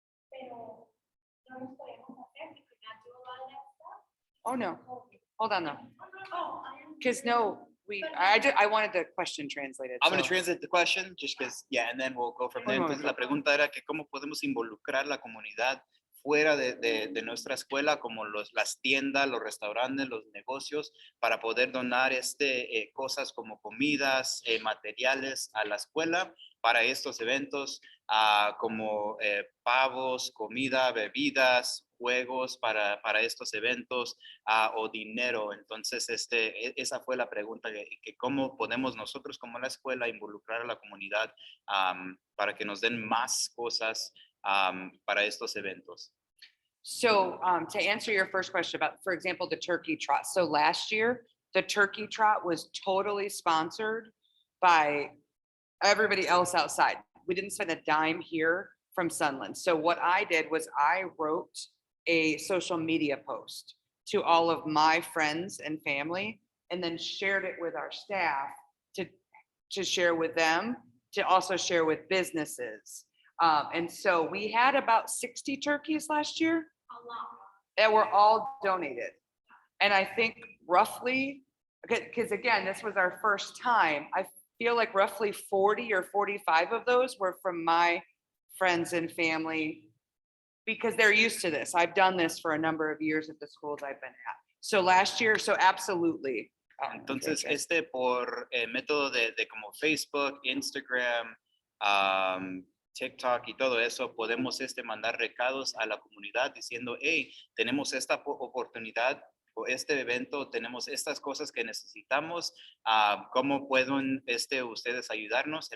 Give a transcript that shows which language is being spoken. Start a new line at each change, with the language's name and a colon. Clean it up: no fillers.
Spanish: Pero no nos podemos hacer,
English: we could not do a lot of that stuff. Oh, no. Hold on though. Oh, I am. Because no, I wanted the question translated. I'm going to so- translate the question just because, yeah, and then we'll go from there.
Spanish: Un Entonces, momento. la pregunta era que cómo podemos involucrar la comunidad fuera de nuestra escuela, como las tiendas, los restaurantes, los negocios, para poder donar cosas como comidas, materiales a la escuela para estos eventos, como pavos, comida, bebidas, juegos para estos eventos, o dinero. Entonces, esa fue la pregunta, que cómo podemos nosotros como la escuela involucrar a la comunidad para que nos den más cosas para estos eventos.
English: So to answer your first question about, for example, the turkey trot. So last year, the turkey trot was totally sponsored by everybody else outside. We didn't spend a dime here from Sunland. So what I did was I wrote a social media post to all of my friends and family, and then shared it with our staff to share with them, to also share with businesses. And so we had about 60 turkeys last year A lot. that were all donated. And I think roughly, because again, this was our first time, I feel like roughly 40 or 45 of those were from my friends and family, because they're used to this. I've done this for a number of years at the schools I've been at. So last year, so absolutely.
Spanish: Entonces, por método de como Facebook, Instagram, TikTok y todo eso, podemos mandar recados a la comunidad diciendo, hey, tenemos esta oportunidad o este evento, tenemos estas cosas que necesitamos, ¿cómo pueden ustedes ayudarnos?